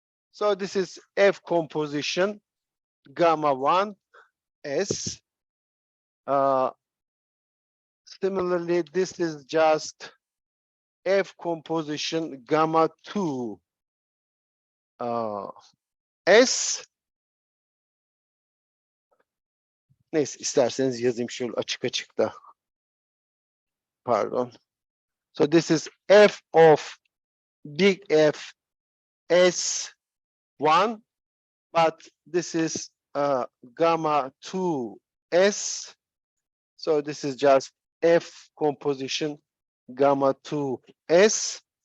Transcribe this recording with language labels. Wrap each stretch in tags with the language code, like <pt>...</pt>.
<en>So this is F composition gamma 1s. Similarly, this is just F composition gamma 2 S.</en> <tr>Neyse, isterseniz yazayım şöyle açık açık da. Pardon.</tr> <en>So this is F of big F S1, but this is gamma 2S. So this is just F composition gamma 2S.</en>